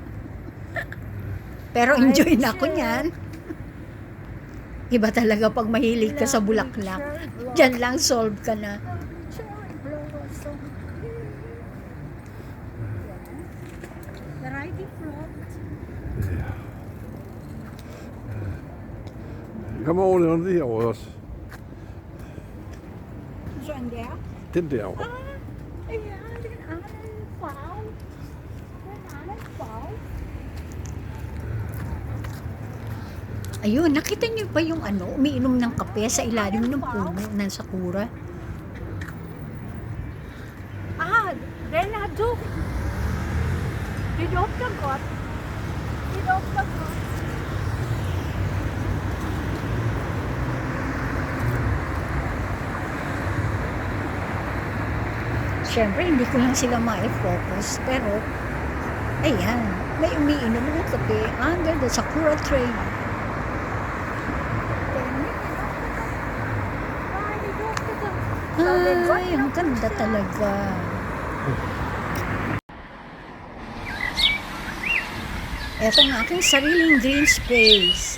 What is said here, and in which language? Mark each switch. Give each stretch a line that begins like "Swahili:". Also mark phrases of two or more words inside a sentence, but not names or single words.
Filipino: Pero enjoy na ako niyan. Iba talaga pag mahilig ka sa bulaklak. Diyan lang solve ka na.
English: Cherry blossom. Variety fruit.
Swedish: Kan man ordna det här också?
Filipino: Saan der?
Danish: Den der. Ayan, den anden farve. Den anden farve.
Filipino: Ayun, nakita niyo ba yung umiinom ng kape sa ilalim ng puno ng Sakura?
Danish: Den er duft. Det dufter godt. Det dufter godt.
Filipino: Siyempre, hindi ko lang sila ma-focus. Pero, ayan, may umiinom ng kape
English: under the Sakura tree.
Filipino: Ay, ang ganda talaga. Ito ang aking sariling
English: green space.